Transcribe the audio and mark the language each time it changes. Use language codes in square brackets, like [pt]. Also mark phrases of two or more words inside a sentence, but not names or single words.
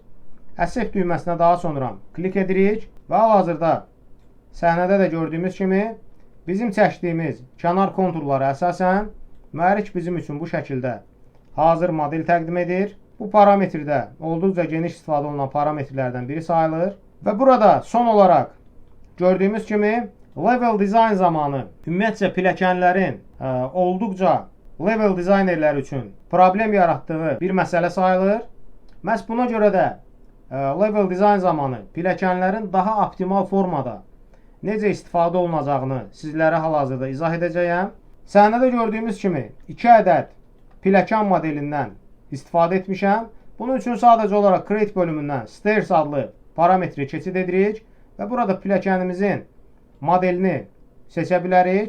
[az] Accept düyməsinə daha sonra klik edirik və hal-hazırda səhnədə də gördüyümüz kimi bizim çəkdiyimiz kənar konturlara əsasən mühərrik bizim üçün bu şəkildə hazır model təqdim edir. Bu parametrdə olduqca geniş istifadə olunan parametrlərdən biri sayılır. Və burada son olaraq gördüyümüz kimi [en] level design [az] zamanı ümumiyyətcə pilləkənlərin olduqca level dizaynerlər üçün problem yaratdığı bir məsələ sayılır. Məhz buna görə də [en] level design [az] zamanı pilləkənlərin daha optimal formada necə istifadə olunacağını sizlərə hal-hazırda izah edəcəyəm. Səhnədə gördüyümüz kimi 2 ədəd pilləkən modelindən istifadə etmişəm. Bunun üçün sadəcə olaraq Create bölümündən Stairs adlı parametri keçid edirik və burada pilləkənimizin modelini seçə bilərik.